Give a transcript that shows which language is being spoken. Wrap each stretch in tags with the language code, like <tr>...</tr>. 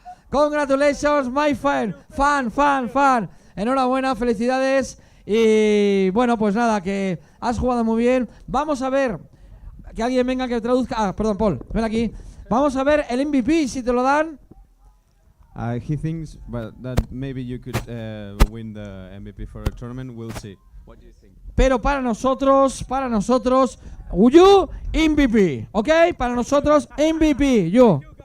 <en>Congratulations, my friend.</en> <es>Fan. Enhorabuena, felicidades. Y bueno, pues nada, que has jugado muy bien. Vamos a ver, que alguien venga que traduzca. Ah, perdón, Paul, ven aquí. Vamos a ver el MVP, si te lo dan.</es> <en>He thinks that maybe you could win the MVP for a tournament. We'll see. What do you think?</en> <es>Pero para nosotros, you MVP, ¿ok? Para nosotros MVP, you.</es>